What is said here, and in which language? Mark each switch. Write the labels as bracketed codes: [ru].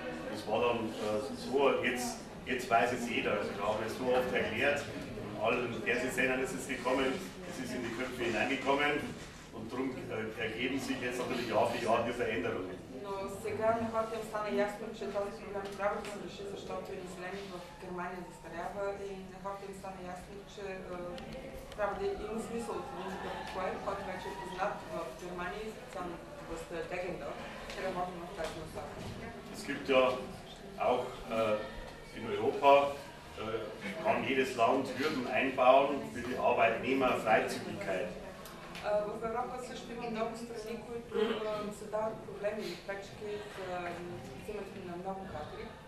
[de] Das war dann so, jetzt weiß es jeder, also ich habe es so oft erklärt, in allen Fernsehsendern ist es gekommen, es ist in die Köpfe hineingekommen und darum ergeben sich jetzt natürlich Jahr für Jahr die Veränderungen. [bg] Но сега на хората им стана ясно, че този проблем трябва да се реши, защото и населението в Германия застарява и на хората им стана ясно, че трябва да има смисъл от един такъв проект, който вече е познат в Германия и специално в областта Дегендорф, че работим в тази насока. [de] Es gibt ja auch in Europa, kann jedes Land Hürden einbauen für die Arbeitnehmerfreizügigkeit. [bg] В Европа също има много страни, които създават проблеми и пречки за взимането на много кадри.